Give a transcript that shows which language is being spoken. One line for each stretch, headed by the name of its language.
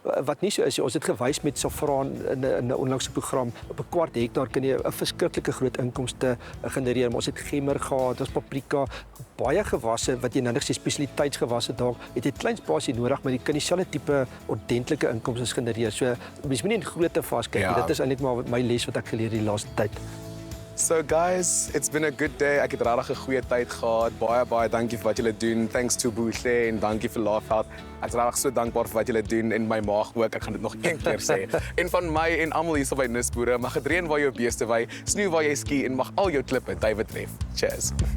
Afrikaans: Wat nie so is, ons het gewys met saffraan in 'n onlangse program op 'n kwart hektaar kan jy 'n verskriklike groot inkomste genereer. Maar ons het gemmer gehad, ons paprika, baie gewasse wat jy nou net sê spesialiteitsgewasse dalk het jy klein spasie nodig, maar jy kan dieselfde tipe ordentlike inkomste genereer. So mens moet nie in grootte vaskyk nie. Dit is eintlik maar my les wat ek geleer die laaste tyd.
English: So guys, it's been a good day.
Afrikaans: Ek het regtig 'n goeie tyd gehad. Baie dankie vir wat julle doen.
English: Thanks to
Afrikaans: Boesle en dankie vir Laughout. Ek is regtig so dankbaar vir wat julle doen en my maag ook. Ek gaan dit nog een keer sê. En van my en almal hier so by Nisboere, mag dit reën waar jou beeste wy, sneeu waar jy ski en mag al jou klippe duwe tref. Cheers.